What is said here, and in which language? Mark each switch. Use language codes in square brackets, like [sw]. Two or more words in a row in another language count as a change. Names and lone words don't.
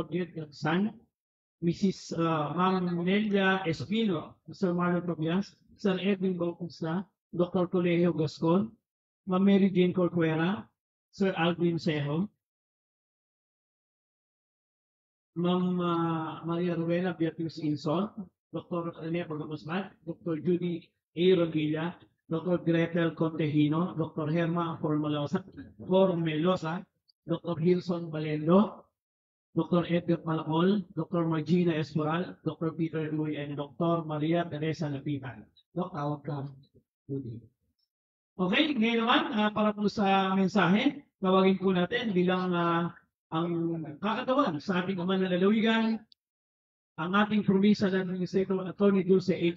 [en] Jed San, Mrs. Ma'am Nelia Espino, Sir Marlon Tobias, Sir Edwin Bautista, Dr. Colegio Gascon, Ma'am Mary Jane Corcuera, Sir Alvin Sejo, Ma'am Maria Ruela Beatriz Inson, Dr. Rene Pagkamusmat, Dr. Judy A. Rodilla, Dr. Gretel Contehino, Dr. Herma Formelosa, Dr. Hilson Balendo, Dr. Edgar Malacol, Dr. Magina Esmoral, Dr. Peter Luy, and Dr. Maria Teresa Lapitan. [tl] Dok, tawag ka. Judy. Okay, ngayon naman, para po sa mensahe, tawagin po natin bilang ang kakatawan sa ating mga nalalawigan, ang ating [en] Provincial Administrator [tl] Attorney Dulce H.